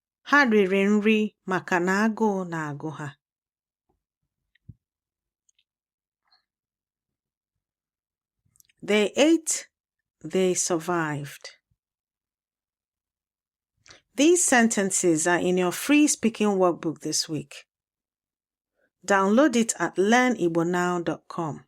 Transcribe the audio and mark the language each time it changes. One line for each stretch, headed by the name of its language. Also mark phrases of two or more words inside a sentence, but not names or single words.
Igbo: Ha riri nri maka na agụụ na-agụ ha.
English: They ate, they survived. These sentences are in your free speaking workbook this week. Download it at learnigbonow.com.